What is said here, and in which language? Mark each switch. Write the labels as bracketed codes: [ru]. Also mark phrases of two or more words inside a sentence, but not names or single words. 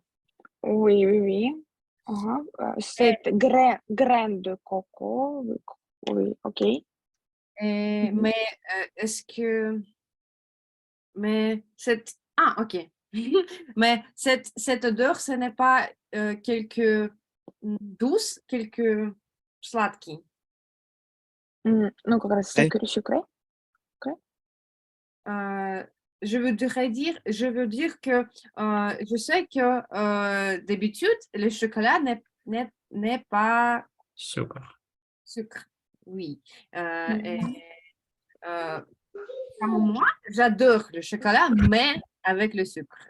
[fr] Oui, oui, oui. Cette graine de coco. Oui, ok. Mhm. Mais est-ce que mais ok. Mais cette odeur, ce n'est pas quelque douce, quelque sladký. [ru] Ну, как раз sucré. [fr] Je veux dire que je sais que d'habitude, le chocolat n'est pas Sucre. sucre. Oui. Mhm. Et comme moi, j'adore le chocolat, mais avec le sucre.